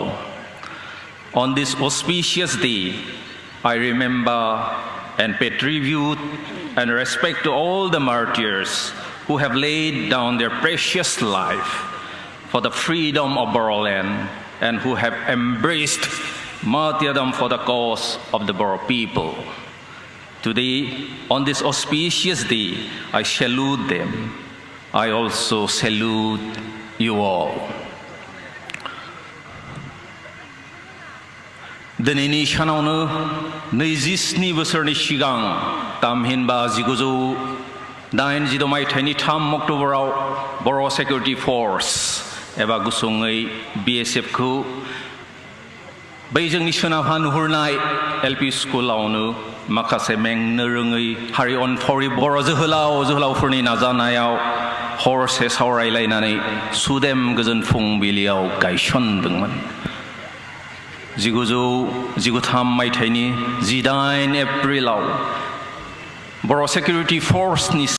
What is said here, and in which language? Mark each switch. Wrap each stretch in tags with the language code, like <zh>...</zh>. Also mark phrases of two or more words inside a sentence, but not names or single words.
<en>On this auspicious day, I remember and pay tribute and respect to all the martyrs who have laid down their precious life for the freedom of Bodoland and who have embraced martyrdom for the cause of the Boro people. Today, on this auspicious day, I salute them. I also salute you all.</en> <brx>दिनैनि सानावनो 27 बोसोरनि सिगां तामहिनबा 1982 मायथाइनि 3 अक्ट'बराव बर' सिकिउरिटि फर्स एबा गुसुङै BSF खौ बै जोंनि सोनाबहा नुहुरनाय LP स्कुलावनो माखासे मेंनो रोङै हारि अनफावरि बर' जोहोलावफोरनि नाजानायाव हरसे सावरायलायनानै सुदेम गोजोन फुंबिलियाव गायसनदोंमोन 1993 मायथाइनि 18 एप्रिलाव बर' सिकिउरिटि फर्सनि</brx>